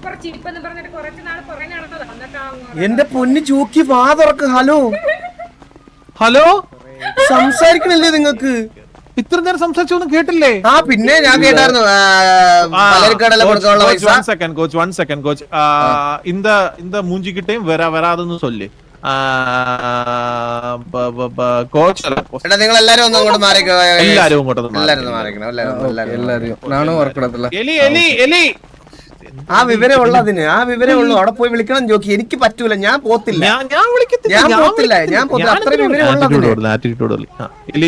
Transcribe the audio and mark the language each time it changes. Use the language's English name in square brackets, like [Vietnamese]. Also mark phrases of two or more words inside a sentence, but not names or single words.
[Malayalam] എന്റെ പൊന്ന് ജോക്കി വാ തുറക്ക്. ഹലോ സംസാരിക്കണില്ലേ നിങ്ങൾക്ക്? ഇത്ര നേരം സംസാരിച്ചൊന്നും കേട്ടില്ലേ? പിന്നെ ഞാൻ കേട്ടായിരുന്നു. [Tamil] കോച്ച് இந்த மூஞ்சிக்கிட்டையும் வராதுன்னு சொல்லு. [Malayalam] നിങ്ങൾ എല്ലാരും ഒന്ന് അങ്ങോട്ട് മാറിക്കോ. എല്ലാരും ഇങ്ങോട്ട് നാണോ ഓർക്കണത്തില്ല. ആ വിവരം ഉള്ളതിന് അവിടെ പോയി വിളിക്കണം ജോക്കി. എനിക്ക് പറ്റൂല, ഞാൻ പോത്തില്ല. അത്ര വിവരം ഉള്ളതിന്.